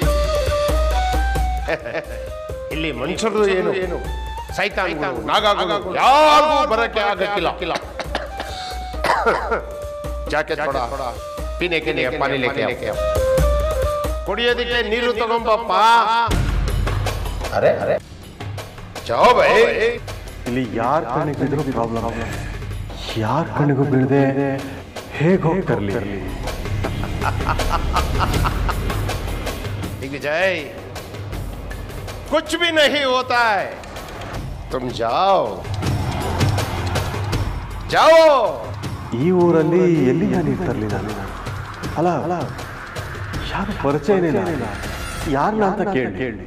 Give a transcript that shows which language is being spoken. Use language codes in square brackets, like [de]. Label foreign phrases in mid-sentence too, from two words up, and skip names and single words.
[kn] ಇಲ್ಲಿ ಮನುಷ್ಯರು ಏನು ಸೈತಾನ್ಗಳು ನಾಗಗಳು ಯಾರಿಗೂ ಬರಕ್ಕೆ ಆಗಕ್ಕಿಲ್ಲ. [hi] जाके थोड़ा पीने के लिए पानी लेके आओ. [kn] ಕುಡಿಯೋದಕ್ಕೆ ನೀರು ತಗೊಂಬಪ್ಪ. ಅರೆ [hi] जाओ भाई. [kn] ಇಲ್ಲಿ ಯಾರ ಕಣ್ಣಿಗೆ ಬಿದ್ದರೂ ಪ್ರಾಬ್ಲಮ್, ಯಾರ ಕಣ್ಣಿಗೂ ಬೀಳದೆ ಹೇಗೆ ಹೋಗ್ತಿರ್ಲಿ. [hi] विजय, कुछ भी नहीं होता है. तुम जाओ जाओ. [kn] ಈ ಊರಲ್ಲಿ ಎಲ್ಲಿ ನಾನು ಇರ್ತಿರ್ಲಿ ನಾನು. ಅಲ್ಲ ಯಾರು ಪರಿಚಯನೇ ಇಲ್ಲ, ಯಾರನ್ನ ಅಂತ ಕೇಳಿ.